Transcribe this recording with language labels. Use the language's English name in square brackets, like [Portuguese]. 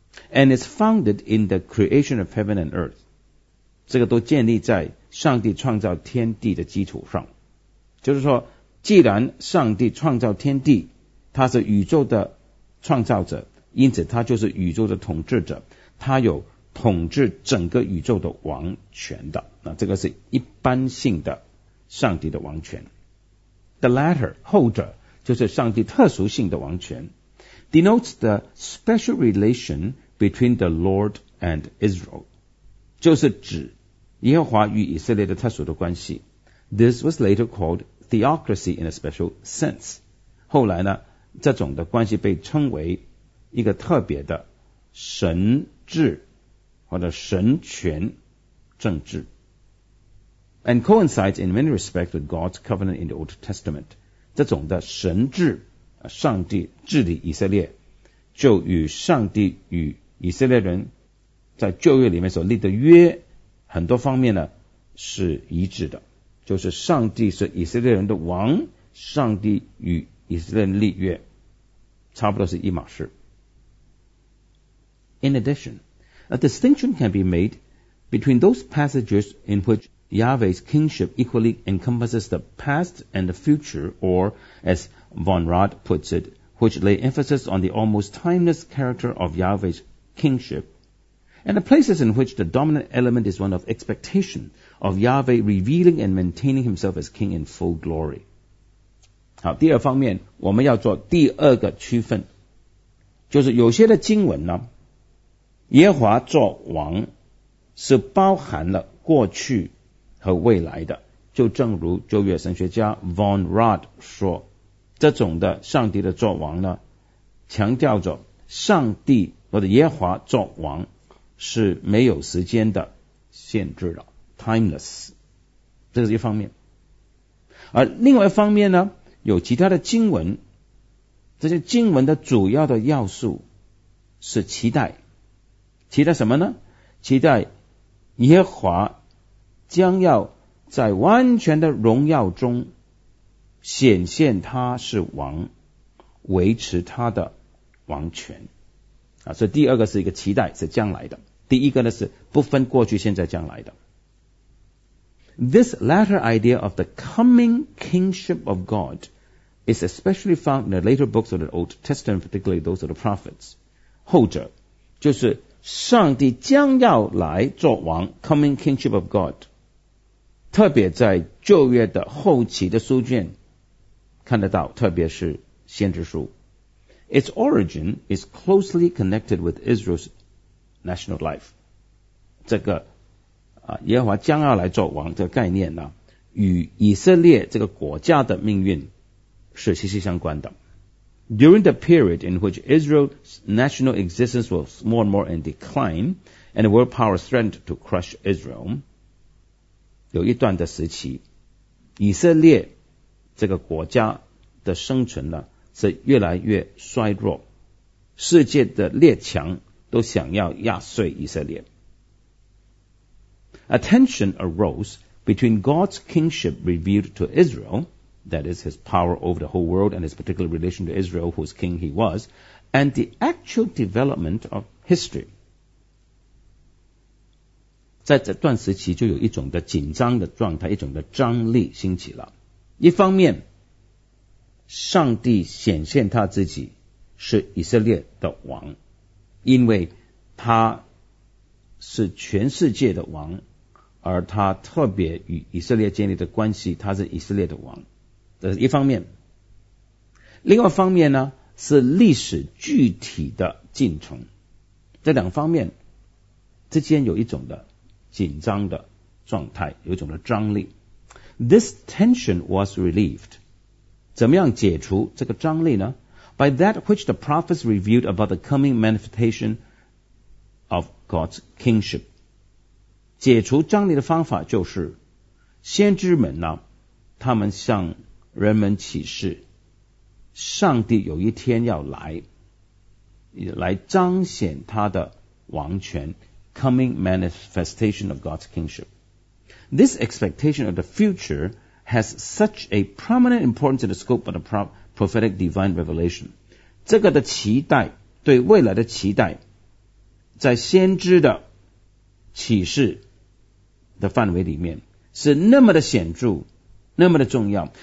[English] And it's founded in the creation of heaven and earth. [Chinese] 这个都建立在上帝创造天地的基础上。就是说，既然上帝创造天地，他是宇宙的创造者，因此他就是宇宙的统治者，他有统治整个宇宙的王权的。那这个是一般性的上帝的王权。 [English] The latter, [Chinese] 后者，就是上帝特殊性的王权。 [English] Denotes the special relation between the Lord and Israel. [Chinese] 就是指耶和华与以色列的特殊的关系。 [English] This was later called theocracy in a special sense. [Chinese] 后来呢，这种的关系被称为一个特别的神治或者神权政治。 [English] And coincides in many respects with God's covenant in the Old Testament. [Chinese] 这种的神治上帝治理以色列，就与上帝与以色列人在旧约里面所立的约很多方面呢是一致的。就是上帝是以色列人的王，上帝与以色列人立约，差不多是一码事。 [English] In addition, a distinction can be made between those passages in which Yahweh's kingship equally encompasses the past and the future, or as Von Rad puts it, which lay emphasis on the almost timeless character of Yahweh's kingship, and the places in which the dominant element is one of expectation of Yahweh revealing and maintaining himself as king in full glory. [Chinese] 好，第二方面，我们要做第二个区分，就是有些的经文呢，耶和华作王是包含了过去和未来的。就正如旧约神学家 Von Rad 说，这种的上帝的作王呢，强调着上帝或者耶和华作王是没有时间的限制的 ，timeless， 这是一方面。而另外一方面呢，有其他的经文，这些经文的主要的要素是期待，期待什么呢？期待耶和华将要在完全的荣耀中显现他是王，维持他的王权。所以第二个是一个期待，是将来的。第一个呢是不分过去、现在、将来的。 [English] This latter idea of the coming kingship of God is especially found in the later books of the Old Testament, particularly those of the prophets. [Chinese] 后者就是上帝将要来做王 , [English] coming kingship of God, [Chinese] 特别在旧约的后期的书卷看得到，特别是先知书。 [English] Its origin is closely connected with Israel's national life. [Chinese] 这个耶和华将要来做王这个概念呢，与以色列这个国家的命运是息息相关的。 [English] During the period in which Israel's national existence was more and more in decline, and the world power threatened to crush Israel, [Chinese] 有一段的时期，以色列这个国家的生存呢是越来越衰弱，世界的列强都想要压碎以色列。 [English] A tension arose between God's kingship revealed to Israel, that is his power over the whole world and his particular relation to Israel, whose king he was, and the actual development of history. [Chinese] 在这段时期就有一种的紧张的状态，一种的张力兴起了。一方面，上帝显现他自己是以色列的王，因为他是全世界的王，而他特别与以色列建立的关系，他是以色列的王，这是一方面。另外一方面呢，是历史具体的进程。这两方面之间有一种的紧张的状态，有一种的张力。 [English] This tension was relieved. [Chinese] 怎么样解除这个张力呢？ [English] By that which the prophets revealed about the coming manifestation of God's kingship. [Chinese] 解除张力的方法就是先知们呢，他们向人们启示上帝有一天要来，来彰显他的王权， [English] coming manifestation of God's kingship. This expectation of the future has such a prominent importance in the scope of the prophetic divine revelation. [Chinese] 这个的期待，对未来的期待，在先知的启示的范围里面是那么的显著，那么的重要，